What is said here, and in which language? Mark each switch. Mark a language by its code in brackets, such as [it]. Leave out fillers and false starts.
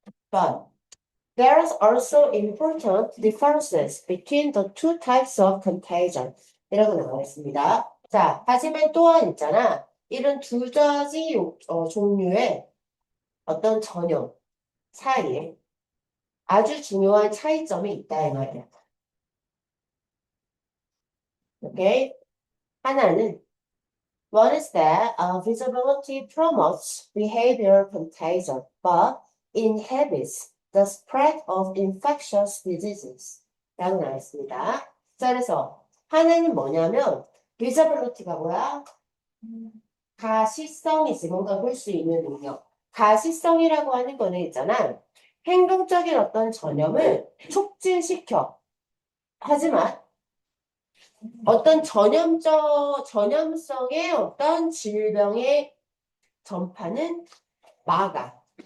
[en] But there's also important differences between the two types of contagion. [ko] 이라고 나와 있습니다. 자, 하지만 또한 있잖아. 이런 두 가지 종류의 어떤 전염 사이에 아주 중요한 차이점이 있다 이 말이야. 오케이? 하나는 [en] one is that visibility promotes behavior contagion, but inhibits the spread of infectious diseases. [ko] 라고 나와 있습니다. 자, 그래서 하나는 뭐냐면 visibility가 뭐야? 가시성이지. 뭔가 볼 수 있는 능력. 가시성이라고 하는 거는 있잖아. 행동적인 어떤 전염을 촉진시켜. 하지만 어떤 전염성의 어떤 질병의 전파는 막아.